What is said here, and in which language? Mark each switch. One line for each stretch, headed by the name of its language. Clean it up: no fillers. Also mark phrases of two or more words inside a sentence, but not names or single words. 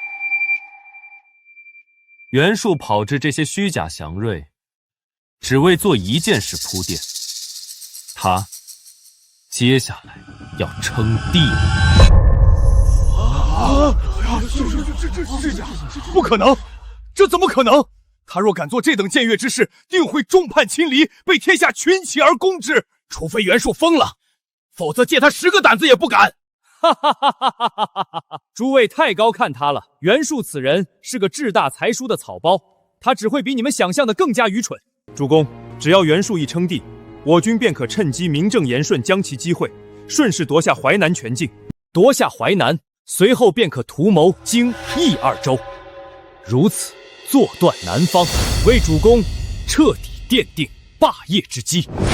Chinese: 袁術炮製這些虛假祥瑞，只為做一件事鋪墊，他接下來要稱帝。這假，不可能，這怎麼可能？他若敢做這等僭越之事，定會眾叛親離，被天下群起而攻之。除非袁術瘋了，否则借他10个膽子也不敢。哈哈哈哈哈哈！諸位太高看他了，袁術此人是個志大才疏的草包，他只會比你們想象的更加愚蠢。主公，只要袁術一稱帝，我軍便可趁機名正言順將其擊毀，順勢奪下淮南全境。奪下淮南，隨後便可圖謀荊益二州，如此坐斷南方，為主公徹底奠定霸業之基。